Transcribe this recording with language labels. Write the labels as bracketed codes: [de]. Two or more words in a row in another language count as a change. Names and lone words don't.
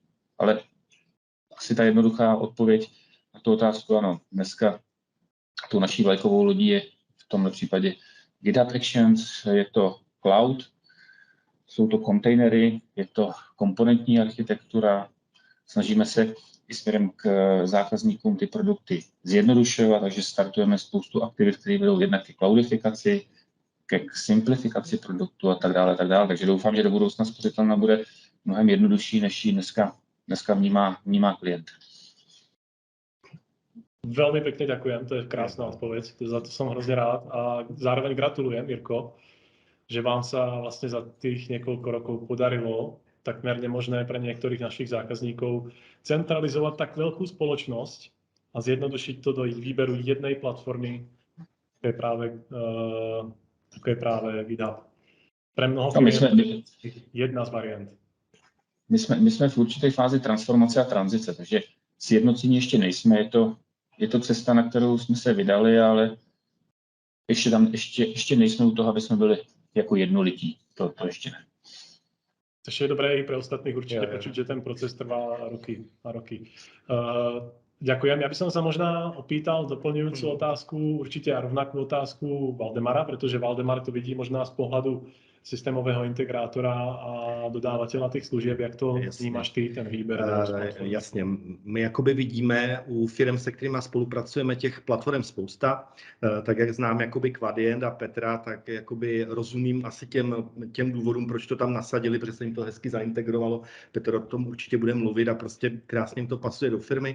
[cs] Ale asi ta jednoduchá odpověď na tu otázku, ano, dneska tou naší vlajkovou lodí je v tomhle případě GitHub Actions, je to cloud, jsou to kontejnery, je to komponentní architektura, snažíme se i směrem k zákazníkům ty produkty zjednodušovat, takže startujeme spoustu aktivit, které vedou jednak ke cloudifikaci, ke simplifikaci produktu a tak dále, tak dále. Takže doufám, že do budoucna spořitelna bude mnohem jednodušší, než ji dneska vnímá klient. [sk] Veľmi pekne ďakujem, to je krásna odpoveď, za to som hrozne rád a zároveň gratulujem, Jirko, že vám sa vlastne za tých niekoľko rokov podarilo takmer nemožné pre niektorých našich zákazníkov centralizovať tak veľkú spoločnosť a zjednodušiť to do výberu jednej platformy, ako je práve GitHub. [cs] Pre mnoho firm jedna z variant. My jsme v určité fázi transformace a tranzice, takže sjednocení ještě nejsme, je to cesta, na kterou jsme se vydali, ale ještě nejsme u toho, aby jsme byli jako jednolití. To ještě ne. [sk] Což je dobré i pre ostatných určite počuť, že ten proces trvá roky a roky. Ďakujem. Ja by som sa možná opýtal doplňujúcu otázku, určite a rovnakú otázku Valdemara, pretože Valdemar to vidí možná z pohľadu systémového integrátora a dodávateľa těch služieb, [cs] jak to vnímáš ty, ten výběr? Jasně, my jakoby vidíme u firm, se kterými spolupracujeme, těch platform spousta, tak jak znám jakoby Quadient a Petra, tak jakoby rozumím asi těm důvodům, proč to tam nasadili, protože se jim to hezky zaintegrovalo. Petr o tom určitě bude mluvit a prostě krásně jim to pasuje do firmy.